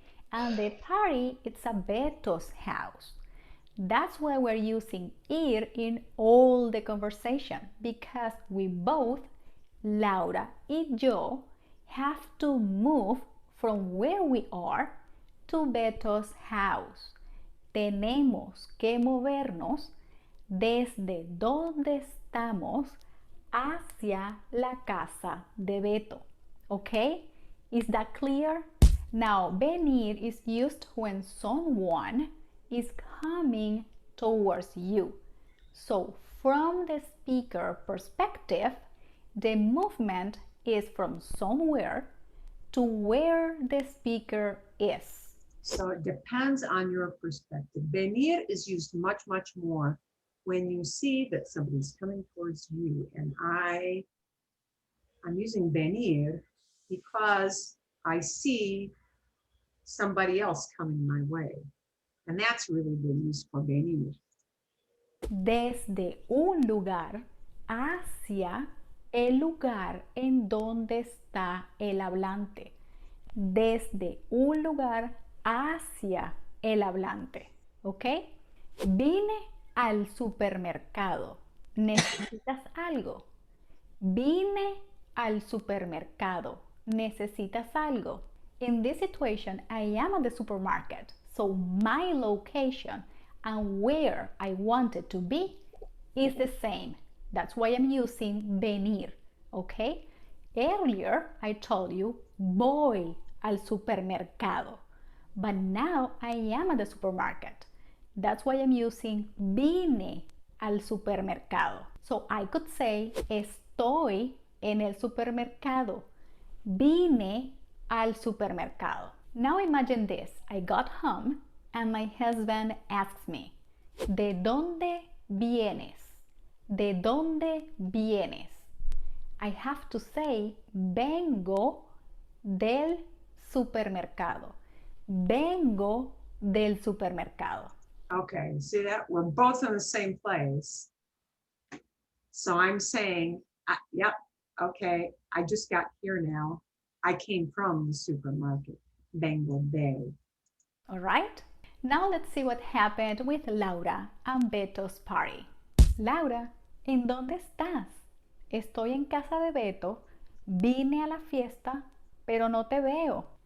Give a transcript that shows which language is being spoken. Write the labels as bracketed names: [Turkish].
[English] And the party, it's at Beto's house. That's why we're using ir in all the conversation, because we both, Laura y yo, have to move from where we are to Beto's house. [Spanish] Tenemos que movernos desde donde estamos hacia la casa de Beto. [English] Okay? Is that clear? Now, venir is used when someone is coming towards you. So, from the speaker perspective, the movement is from somewhere to where the speaker is. So it depends on your perspective. Venir is used much, much more when you see that somebody's coming towards you. And I'm using venir because I see somebody else coming my way. And that's really the use for venir. [Spanish] Desde un lugar hacia el lugar en donde está el hablante. Desde un lugar hacia el hablante. ¿Ok? Vine al supermercado. ¿Necesitas algo? Vine al supermercado. ¿Necesitas algo? [English] In this situation, I am at the supermarket. So my location and where I wanted to be is the same. That's why I'm using venir, okay? Earlier, I told you, [Spanish] voy al supermercado. [English] But now I am at the supermarket. That's why I'm using [Spanish] vine al supermercado. [English] So I could say, [Spanish] estoy en el supermercado. Vine al supermercado. [English] Now imagine this. I got home and my husband asks me, [Spanish] ¿de dónde vienes? ¿De dónde vienes? [English] I have to say, [Spanish] vengo del supermercado. Vengo del supermercado. [English] Okay, see that? We're both in the same place. So I'm saying, yep, okay, I just got here now. I came from the supermarket. [Spanish] Vengo de. [English] All right. Now let's see what happened with Laura and Beto's party. [Spanish] Laura, ¿en dónde estás? Estoy en casa de Beto. Vine a la fiesta, pero no te veo.